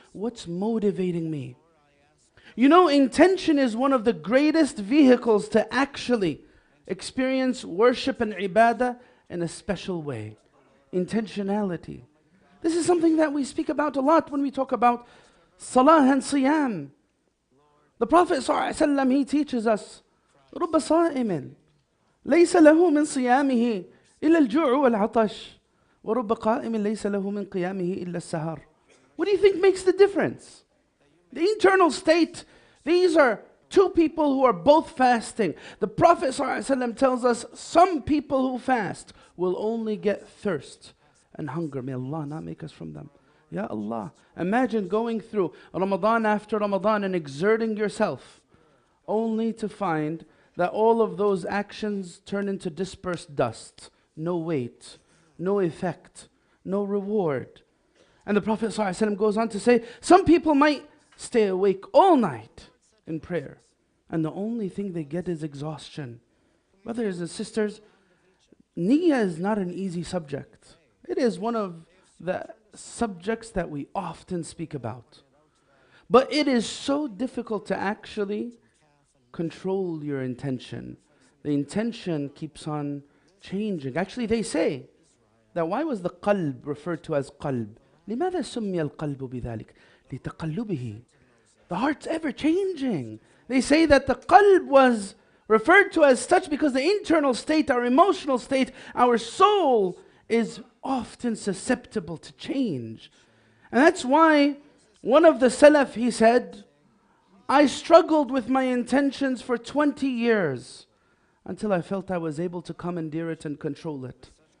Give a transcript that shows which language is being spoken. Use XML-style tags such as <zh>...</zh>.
<en>What's motivating me? You know, intention is one of the greatest vehicles to actually experience worship and ibadah in a special way. Intentionality. This is something that we speak about a lot when we talk about salah and siyam. The Prophet ﷺ, he teaches us,</en> <ar>رُبَّ صَائِمٍ لَيْسَ لَهُ مِنْ صِيَامِهِ إِلَّا الْجُوعُ وَالْعَطَشِ وَرُبَّ قَائِمٍ لَيْسَ لَهُ مِنْ قِيَامِهِ إِلَّا السَّهَرِ.</ar> <en>What do you think makes the difference? The internal state, these are two people who are both fasting. The Prophet ﷺ tells us some people who fast will only get thirst and hunger. May Allah not make us from them. Ya Allah. Imagine going through Ramadan after Ramadan and exerting yourself only to find that all of those actions turn into dispersed dust. No weight, no effect, no reward. And the Prophet ﷺ goes on to say, some people might stay awake all night in prayer, and the only thing they get is exhaustion. Brothers and sisters, niyyah is not an easy subject. It is one of the subjects that we often speak about. But it is so difficult to actually control your intention. The intention keeps on changing. Actually, they say that why was the qalb referred to as qalb?</en> <ar>لماذا سمي القلب بذلك؟ لتقلبه.</ar> <en>The heart's ever changing. They say that the qalb was referred to as such because the internal state, our emotional state, our soul is often susceptible to change. And that's why one of the Salaf, he said, I struggled with my intentions for 20 years until I felt I was able to commandeer it and control it.</en>